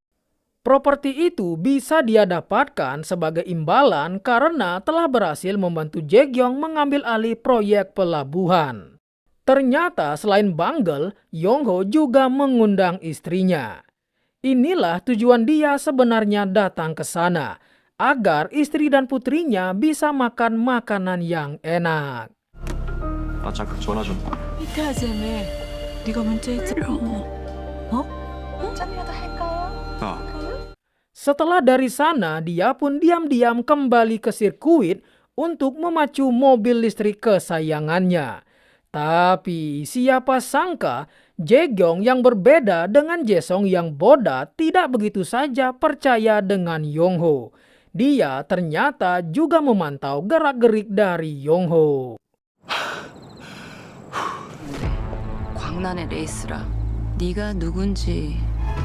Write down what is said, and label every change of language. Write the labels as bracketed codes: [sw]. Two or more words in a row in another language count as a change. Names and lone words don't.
[id] Properti itu bisa dia dapatkan sebagai imbalan karena telah berhasil membantu Jae-gyong mengambil alih proyek pelabuhan. Ternyata selain Banggal, Yongho juga mengundang istrinya. Inilah tujuan dia sebenarnya datang ke sana, agar istri dan putrinya bisa makan makanan yang enak. [ko] 아 잠깐 전화 좀. 이태하자매 네가 문자했잖아. [id] Setelah dari sana, dia pun diam-diam kembali ke sirkuit untuk memacu mobil listrik kesayangannya. Tapi siapa sangka Jae-gyong yang berbeda dengan Jae-sung yang bodas tidak begitu saja percaya dengan Yongho. Dia ternyata juga memantau gerak-gerik dari Yongho. [ko] 광란의 레이스라. 네가 누군지